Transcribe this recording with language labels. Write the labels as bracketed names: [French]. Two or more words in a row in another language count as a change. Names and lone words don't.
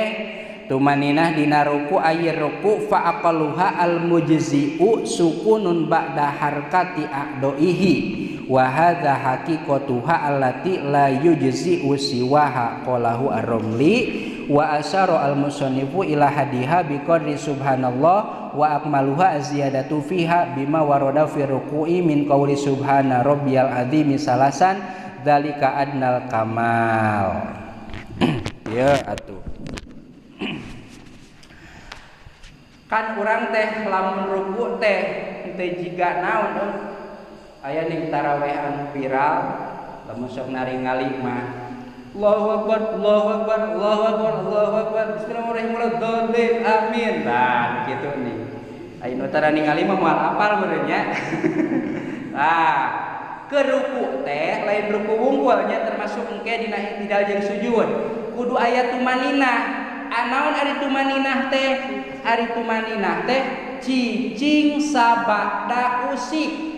[Sundanese] Tumaninah dina ruku [Arabic] غير ركوع فأقلها المجزئ سكون بعد حركة أعضائه وهذا حقيقتها التي لا يجزئ سواها قاله الرملي وأشار المصنف إلى حدها بقدر سبحان الله وأكملها زيادة فيها بما ورد في الركوع من قول سبحان ربي العظيم ثلاثا ذلك أدنى الكمال. [Sundanese] Ya atuh. Kan urang teh lamun ruku teh teu jiga naon aya ning tarawehan viral lamun sok naringali mah [Arabic] الله أكبر الله أكبر الله أكبر الله أكبر بسم الله الرحمن الرحيم آمين. [Sundanese] Nah kitu nih aya tara ningali mah moal apal meureun nya. Nah ke ruku teh lain ruku wungkul nya termasuk engke dina i'tidal jeung sujud kudu aya tumaninah. Anaon ari tumaninah teh? Ari tumaninah teh cicing sabada usik.